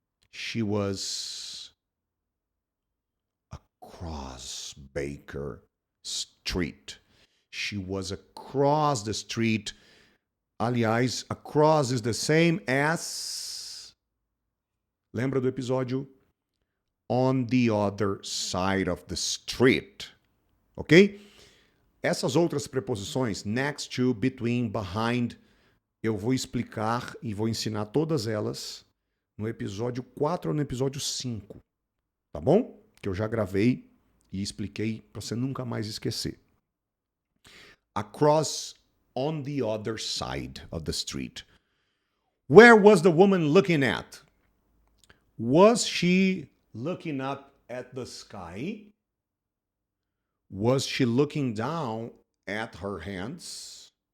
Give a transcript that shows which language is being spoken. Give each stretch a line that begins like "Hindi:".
English: She was across Baker Street. She was across the street.
Portuguese: Aliás,
English: across is the same as.
Portuguese: Lembra do episódio?
English: On the other side of the street. Ok?
Portuguese: Essas outras preposições, next to, between, behind, eu vou explicar e vou ensinar todas elas no episódio 4 ou no episódio 5. Tá bom? Que eu já gravei e expliquei para você nunca mais esquecer.
English: Across, on the other side of the street. Where was the woman looking at? Was she looking up at the sky? Was she looking down at her hands?